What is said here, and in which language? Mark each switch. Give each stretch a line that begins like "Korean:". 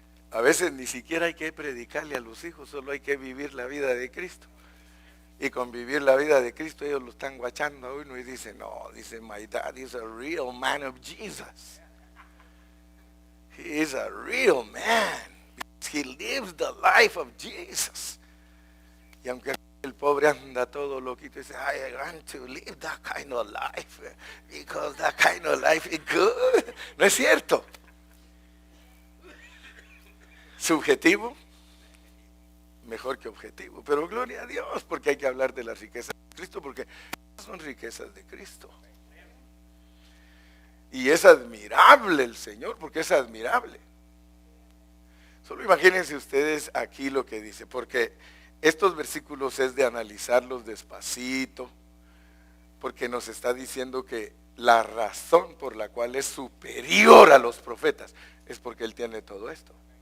Spanish: A veces ni siquiera hay que predicarle a los hijos, solo hay que vivir la vida de Cristo. Y con vivir la vida de Cristo ellos lo están guachando a uno y dicen, no, dice,
English: my dad is a real man of Jesus. He is a real man. He lives the life of Jesus.
Spanish: Y aunque el pobre anda todo loquito, dice,
English: I want to live that kind of life, because that kind of life is good.
Spanish: ¿No es cierto? Subjetivo, mejor que objetivo. Pero gloria a Dios, porque hay que hablar de las riquezas de Cristo, porque son riquezas de Cristo. Y es admirable el Señor, porque es admirable. Solo imagínense ustedes aquí lo que dice, porque estos versículos es de analizarlos despacito, porque nos está diciendo que la razón por la cual es superior a los profetas es porque Él tiene todo esto.